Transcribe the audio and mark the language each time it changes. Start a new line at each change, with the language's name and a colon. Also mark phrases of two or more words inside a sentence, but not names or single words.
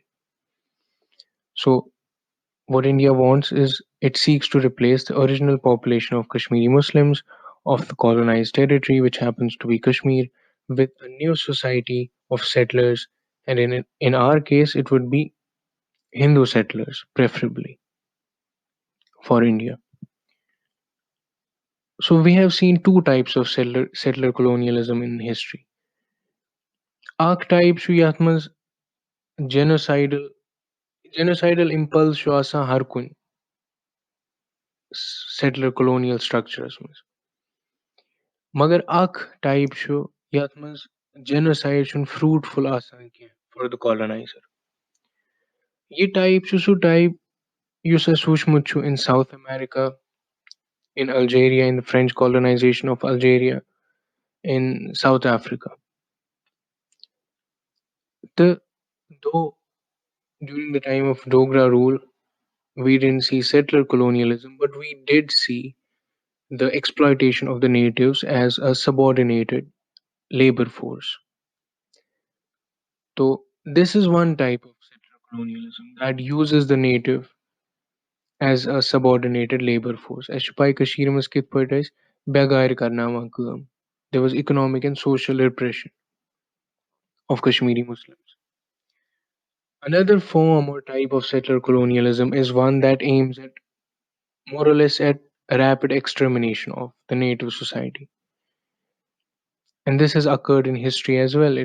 English: So what India wants is it seeks to replace the original population of Kashmiri Muslims of the colonized territory, which happens to be Kashmir, with a new society of settlers, and in our case, it would be Hindu settlers, preferably for India. So we have seen two types of settler colonialism in history.
Kashmiri: Archetypes یَتھ منٛز
English: genocidal impulse
Kashmiri: چھُ آسان ہر کُنہِ
English: settler colonial structures
Kashmiri: منٛز مگر اکھ type چھُ یَتھ منٛز genocide چھُنہٕ fruitful آسان کینٛہہ
English: for the colonizer.
Kashmiri: یہِ type چھُ سُہ type یُس اَسہِ وٕچھمُت چھُ
English: in South America, in Algeria, in the French colonization of Algeria, in South Africa. Though during the time of Dogra rule, we didn't see settler colonialism, but we did see the exploitation of the natives as a subordinated labor force. So, this is one type of settler colonialism that uses the native as a subordinated labor force.
Kashmiri: اَسہِ چھُ پَے کٔشیٖرِ منٛز کِتھ پٲٹھۍ ٲسۍ بٮ۪گارِ کرناوان کٲم.
English: There was economic and social repression of Kashmiri Muslims. Another form or type of settler colonialism is one that aims at more or less at a rapid extermination of the native society. And this has occurred in history as well.